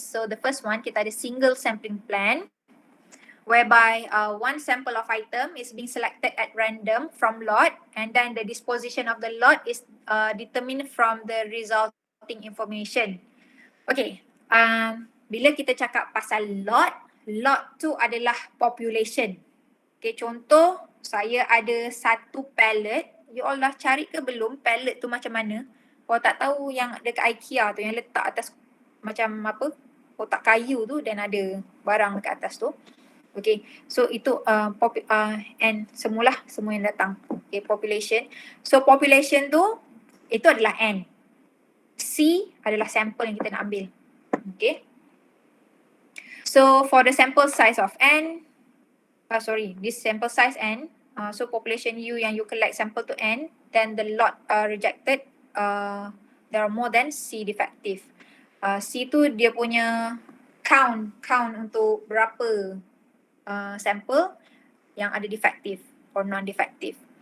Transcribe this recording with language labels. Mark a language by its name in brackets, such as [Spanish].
[English] So the first one, kita ada single sampling plan, whereby one sample of item is being selected at random from lot, and then the disposition of the lot is determined from the resulting information. Okay, [Malay] bila kita cakap pasal lot, lot tu adalah population. Okay, contoh saya ada satu pallet. You all dah cari ke belum pallet tu macam mana? Kalau tak tahu yang dekat IKEA tu yang letak atas macam apa? Kotak kayu tu dan ada barang dekat atas tu. Okay, so itu and semua yang datang. Okay, population. So population tu itu adalah N. C adalah sampel yang kita nak ambil. Okay. [English] So for the sample size of N, this sample size N, so population U yang you collect sample to N, then the lot rejected, there are more than C defective. [Malay] C tu dia punya count untuk berapa sample yang ada defective or non-defective.